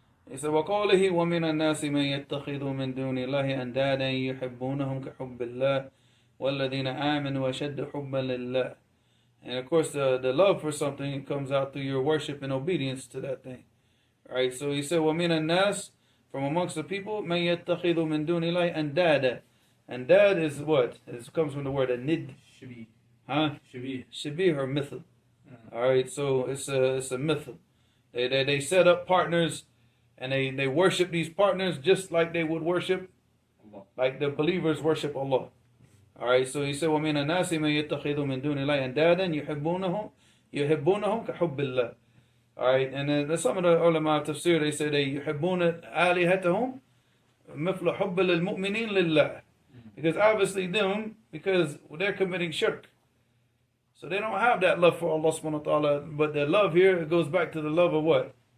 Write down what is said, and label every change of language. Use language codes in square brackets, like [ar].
[en] He said, [ar] وَقَوْلِهِ وَمِنَ النَّاسِ مَنْ يَتَّخِذُ مِنْ دُونِ اللَّهِ أَنْدَادًا يُحِبُّونَهُمْ كَحُبِّ اللَّهِ وَالَّذِينَ آمَنُوا أَشَدُّ حُبًّا لِلَّهِ. [en] And of course, the love for something comes out through your worship and obedience to that thing. Right? So he said, [ar] وَمِنَ النَّاسِ, [en] from amongst the people, [ar] مَنْ يَتَّخِذُ مِنْ دُونِ اللَّهِ أَنْدَادًا. [en] And dad is what? It comes from the word nid. Shabih. Huh? Shabih. Shabih or mithl. Alright, so it's a mithl. They set up partners and they worship these partners just like they would worship, Allah. like the believers worship Allah. Alright, so he said, [ar] وَمِنَ النَّاسِ مَنْ يَتَّخِذُ مِنْ دُونِ اللَّهِ أَنْدَادًا يُحِبُّونَهُم كَحُبِّ اللَّهِ. [en] Alright, and then some of the ulama of tafsir, they say they [ar] يُحِبُّونَ آلِهَتَهُم مِثْلَ حُبِّ لِلْمُؤْمِنِينَ لِلَّهِ. [en] Because obviously because they're committing shirk. So they don't have that love for Allah subhanahu wa ta'ala. But their love here, it goes back to the love of what?